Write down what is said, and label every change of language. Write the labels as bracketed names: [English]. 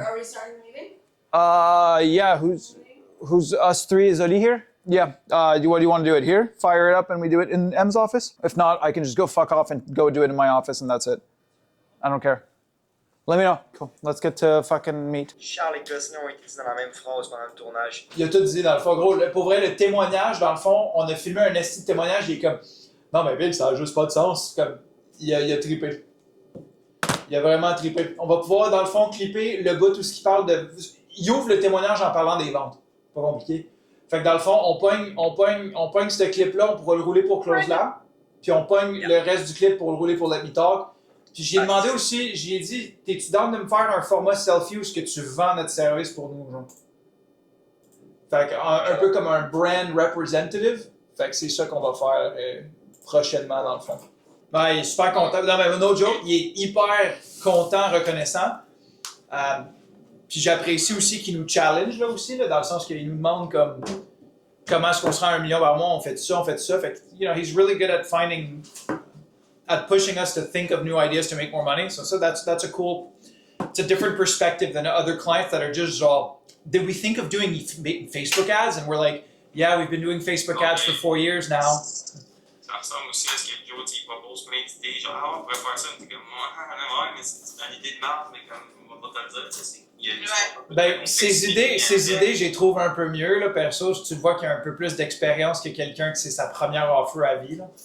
[English] Are we starting the meeting? Yeah. Who's us three? Is Ali here? Yeah. What do you want to do it here? Fire it up and we do it in M's office? If not, I can just go fuck off and go do it in my office and that's it. I don't care. Let me know. Cool. Let's get to fucking meet. [French] Charles et Gosselin ont été dit dans la même phrase pendant le tournage. Il a tout dit dans le fond. Gros, pour vrai, le témoignage, dans le fond, on a filmé un esti de témoignage, il est comme non, mais Bill, ça a juste pas de sens. Comme, il a trippé. Il a vraiment trippé. On va pouvoir, dans le fond, clipper le bout, tout ce qui parle de. Il ouvre le témoignage en parlant des ventes. Pas compliqué. Fait que dans le fond, on pogne ce clip-là, on pourra le rouler pour Close Lab. Puis on pogne le reste du clip pour le rouler pour Let Me Talk. Puis j'ai demandé aussi, j'ai dit, t'es-tu down de me faire un format selfie où ce que tu vends notre service pour nous, genre? Fait que un peu comme un brand representative. Fait que c'est ça qu'on va faire prochainement, dans le fond. Ben, il est super content. Non, mais [English] no joke, [French] il est hyper content, reconnaissant. Puis j'apprécie aussi qu'il nous challenge, là, aussi, là, dans le sens qu'il nous demande comme comment est-ce qu'on se rend à 1 million par mois, on fait ça, on fait ça. Fait que, [English] you know, he's really good at pushing us to think of new ideas to make more money. So that's a cool, it's a different perspective than other clients that are just did we think of doing Facebook ads? And we're like, yeah, we've been doing Facebook ads for 4 years now. [French] Ça ressemble aussi à ce que Joe propose plein d'idées, genre, on pourrait faire ça, mais comme moi, ouais, mais c'est une idée de marde, mais comme, on va pas te le dire, tu sais, Ben, ces idées, je les trouve un peu mieux, là, perso. Tu le vois qu'il y a un peu plus d'expérience que quelqu'un que c'est sa première offer à vie, là.